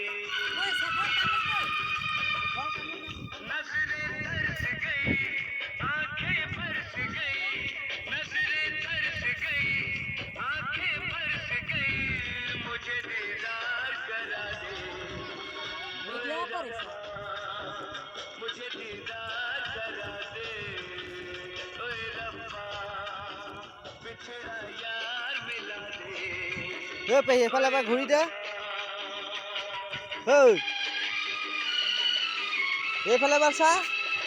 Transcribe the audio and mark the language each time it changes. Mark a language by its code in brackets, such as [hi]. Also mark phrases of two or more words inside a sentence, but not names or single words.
[hi] नजरें तरस गई, आंखें बरस गई, नजरें तरस गई, आंखें बरस गई, मुझे दीदार करा दे, मुझे दीदार करा दे, ओए रब्बा बिछड़ा यार मिला दे। [as] পেহি এফালে এবাৰ ঘূৰি দে। এইফালে এবাৰ চা।